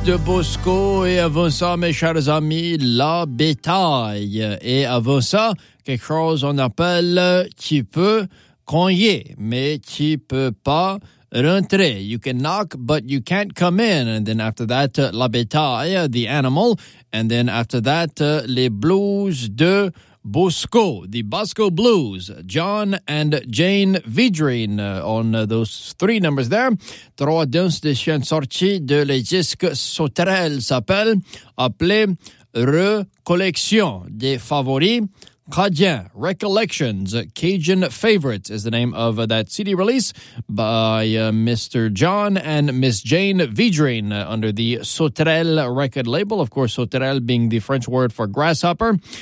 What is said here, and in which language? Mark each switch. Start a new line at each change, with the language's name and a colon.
French: de Bosco et avant ça, mes chers amis, la bétail. Et avant ça, quelque chose on appelle qui peut cogner, mais qui peut pas rentrer.
English: You can knock, but you can't come in. And then after that,
French: la bétail,
English: the animal. And then after that,
French: les blues de Bosco,
English: the Bosco Blues, John and Jane Vidrine, on those three numbers there.
French: Trois danses de chien sorti de les disques Sauterelle s'appelle, appelé Recollection des favoris Cajun.
English: Recollections, Cajun Favorites is the name of that CD release by Mr. John and Miss Jane Vidrine under the Sauterelle record label. Of course, Sauterelle being the French word for grasshopper.